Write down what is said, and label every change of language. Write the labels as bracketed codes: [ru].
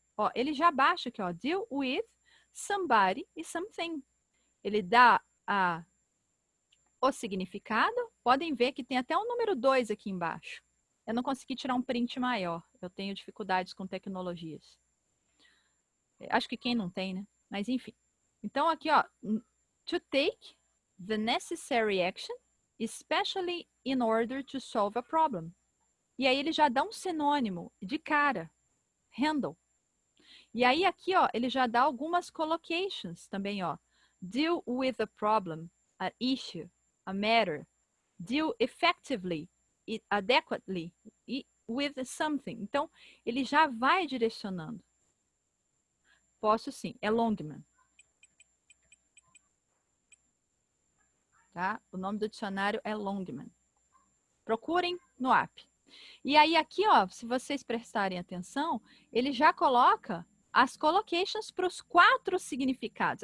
[pt] Ó, ele já baixa aqui, ó, [en] deal with somebody [pt] e [en] something. [pt] Ele dá o significado. Podem ver que tem até o número 2 aqui embaixo. Eu não consegui tirar um print maior. Eu tenho dificuldades com tecnologias. Acho que quem não tem, né? Mas enfim. Então aqui, ó, [en] to take the necessary action, especially in order to solve a problem. [pt] E aí ele já dá um sinônimo de cara, handle. E aí aqui, ó, ele já dá algumas collocations também, ó. [en] Deal with a problem, an issue, a matter. Deal effectively, adequately, with something. [pt] Então, ele já vai direcionando. Posso sim, é Longman. Tá? O nome do dicionário é Longman. Procurem no app. E aí aqui, ó, se vocês prestarem atenção, ele já coloca as collocations para os 4 significados.